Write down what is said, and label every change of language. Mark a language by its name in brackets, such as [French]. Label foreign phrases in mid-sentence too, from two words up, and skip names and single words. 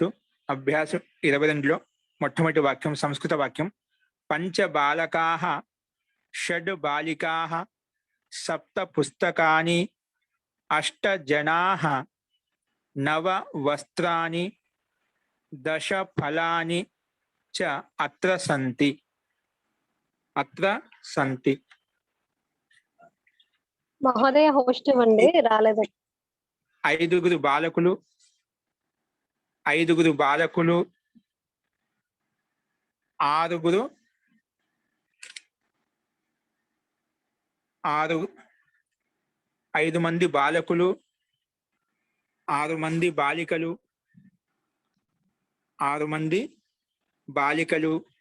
[Telugu] అభ్యాసం 22లో మొట్టమొదటి వాక్యం సంస్కృత వాక్యం. [Sanskrit] పంచ బాలకాః షడ్ బాలికాః సప్త పుస్తకాని అష్ట జనాః నవ వస్త్రాని దశ ఫలాని చ అత్ర సంతి. అత్ర సంతి. [Telugu] మహోదయ హోస్ట్ వండి రాలేదు. ఐదుగురు బాలకులు ఐదు మంది బాలకులు 6 మంది బాలికలు 6 మంది బాలికలు